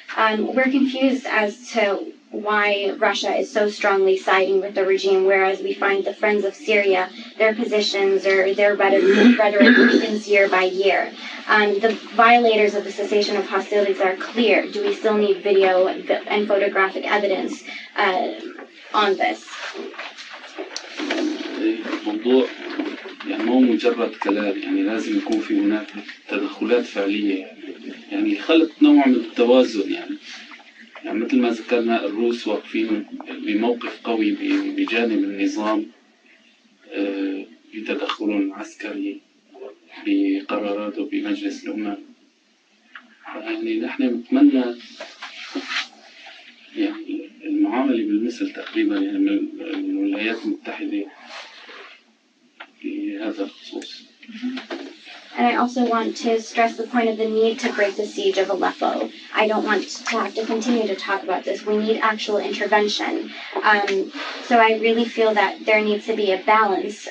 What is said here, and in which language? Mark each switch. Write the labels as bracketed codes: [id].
[en] We're confused as to why Russia is so strongly siding with the regime, whereas we find the Friends of Syria, their positions or their rhetoric weakens year by year. The violators of the cessation of hostilities are clear. Do we still need video and photographic evidence on this? [ar] الموضوع يعني مو مجرد كلام، يعني لازم يكون في هناك تدخلات فعلية، يعني خلق نوع من التوازن. يعني مثل ما ذكرنا الروس واقفين بموقف قوي بجانب النظام بتدخل عسكري بقراراته بمجلس الأمم. يعني نحن نتمنى يعني المعاملة بالمثل تقريبا يعني من الولايات المتحدة في هذا الخصوص. [en] And I also want to stress the point of the need to break the siege of Aleppo. I don't want to have to continue to talk about this. We need actual intervention. So I really feel that there needs to be a balance.